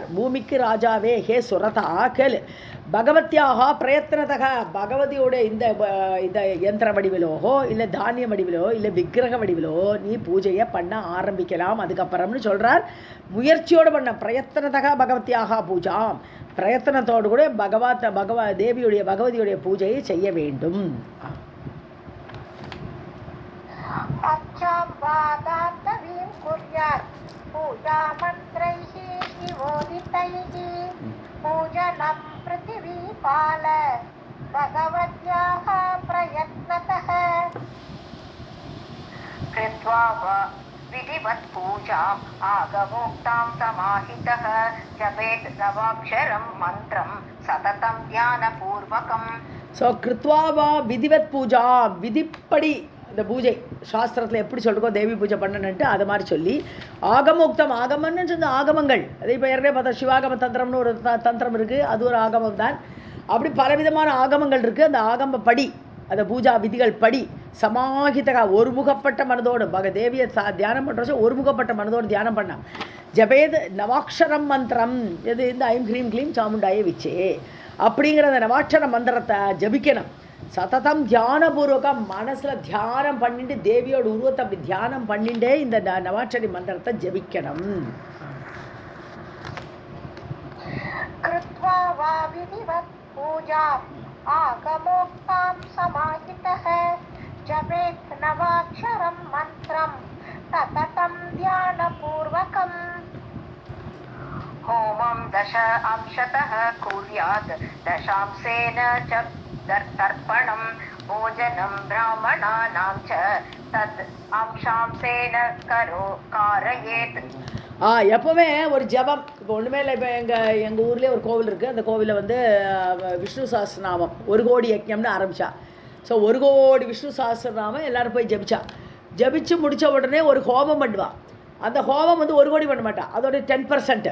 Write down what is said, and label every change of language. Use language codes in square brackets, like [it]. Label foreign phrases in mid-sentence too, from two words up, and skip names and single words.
[ta] பூமிக்கு ராஜாவே ஹே சுரதா கேளு, [sa] भगवत्याः प्रयत्नतः, [ta] பகவதியோட இந்த யந்திர வடிவிலோ இல்லை தானிய வடிவிலோ இல்லை விக்கிரக வடிவிலோ நீ பூஜையை பண்ண ஆரம்பிக்கலாம் அதுக்கப்புறம்னு சொல்கிறார். முயற்சியோடு பண்ண [sa] प्रयत्नतः भगवत्याः पूजाम्, [ta] பிரயத்தனத்தோடு கூட பகவதியுடைய பூஜையை செய்ய வேண்டும். [sa] पूजनं पृथिवीपाल भगवत्याः प्रयत्नतः कृत्वा विधिवत् पूजाम् आगमोक्तां समाहितः जपेत् नवाक्षरं मन्त्रं सततं ध्यानपूर्वकम्. [ta] ஸோ [sa] कृत्वा वा विधिवत् पूजा, [ta] விதிப்படி இந்த பூஜை சாஸ்திரத்தில் எப்படி சொல்லிருக்கோ தேவி பூஜை பண்ணணுன்ட்டு அது மாதிரி சொல்லி, ஆகமோக்தம், ஆகமன்னு சொன்ன ஆகமங்கள், அதே இப்போ ஏற்கனவே பார்த்தா சிவாகம தந்திரம்னு ஒரு தந்திரம் இருக்குது, அது ஒரு ஆகமம் தான். அப்படி பலவிதமான ஆகமங்கள் இருக்குது. அந்த ஆகம படி, அந்த பூஜா விதிகள் படி சமாஹிதகா, ஒருமுகப்பட்ட மனதோடு தேவியை தியானம் பண்ணுறோம். ஒருமுகப்பட்ட மனதோடு தியானம் பண்ணான். [sa] जपेत् नवाक्षरं मन्त्रम्, [ta] இது இந்த [sa] ऐं ह्रीं क्लीं चामुण्डायै विच्चे [ta] அப்படிங்கிற அந்த நவாட்சர மந்திரத்தை ஜபிக்கணும். [sa] सततं ध्यानपूर्वकम् [ta] மனசில் தியானம் பண்ணிட்டு தேவியோட உருவத்தை அப்படி தியானம் பண்ணிட்டே இந்த நவாட்சரி மந்திரத்தை ஜபிக்கணும். [sa] कृत्वा वा विधिवत् पूजाम् आगमोक्तां समाहितः जपेत् नवाक्षरं मन्त्रं सततं ध्यानपूर्वकम् होमं दश अंशतः कुर्यात् दशांशेन च तर्पणं भोजनं ब्राह्मणानां च तद् अंशांशेन कारयेत्. [ta] எப்போவுமே ஒரு ஜபம், இப்போ ஒன்றுமே இல்லை. இப்போ எங்கள் ஊர்லேயே ஒரு கோவில் இருக்குது. அந்த கோவிலில் வந்து விஷ்ணு சஹஸ்ரநாமம் 1 கோடி யஜ்ஞம்னு ஆரம்பித்தா. ஸோ 1 கோடி விஷ்ணு சஹஸ்ரநாமம் எல்லோரும் போய் ஜபிச்சா. ஜபிச்சு முடித்த உடனே ஒரு ஹோமம் பண்ணுவாள். அந்த ஹோமம் வந்து 1 கோடி பண்ண மாட்டாள், அதோட 10%.